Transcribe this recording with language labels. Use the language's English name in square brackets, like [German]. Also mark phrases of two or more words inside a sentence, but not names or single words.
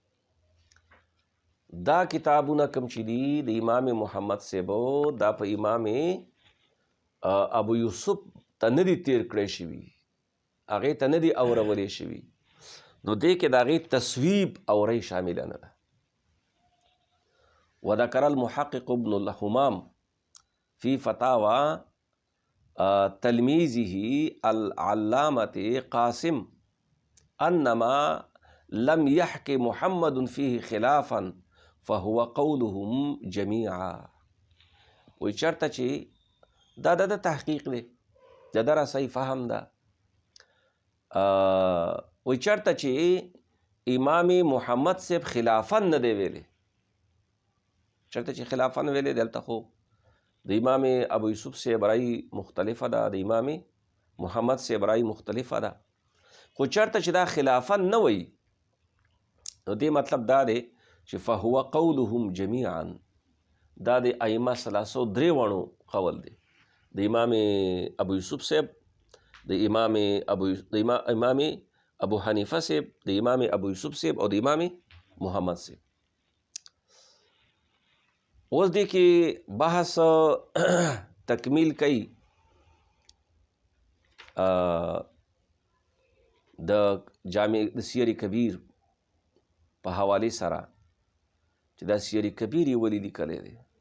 [Pashto] دا کتابونه کوم چې دي د امام محمد صاحب دا په امام ابو یوسف ته نه دي تیر کړی شوي، هغې ته نه دي اورولې شوي. نو دې کې د هغې تصویب اورۍ شامله نه ده. [Arabic] وذكر المحقق ابن الحمام في فتاوى تلميذه العلامة قاسم أنما لم يحك محمد فيه خلافا فهو قولهم جميعا. [Pashto] وی چرته چې دا د تحقیق دی، دا را صحیح فهم ده. وی چرته چې امام محمد صاحب خلافا نه دی ویلی، چرته چې خلافا ویلی دلته خو د امام ابو یوسف صاحب رای مختلفه ده، د امام محمد صاحب رای مختلفه ده. خو چرته چې دا خلافا نه وی، نو دې مطلب دا دی چې [Arabic] فهو قولهم جميعا، [Pashto] دا د ائمه 303 قول دی، د امام ابو یوسف صاحب، د امام ابو حنیفه صاحب، د امام ابو یوسف صاحب او د امام محمد صاحب. اوس دې کې بحث تکمیل کوي د جامع د سیر کبیر په حوالې سره چې دا سیر کبیر یې ولې لیکلی دی،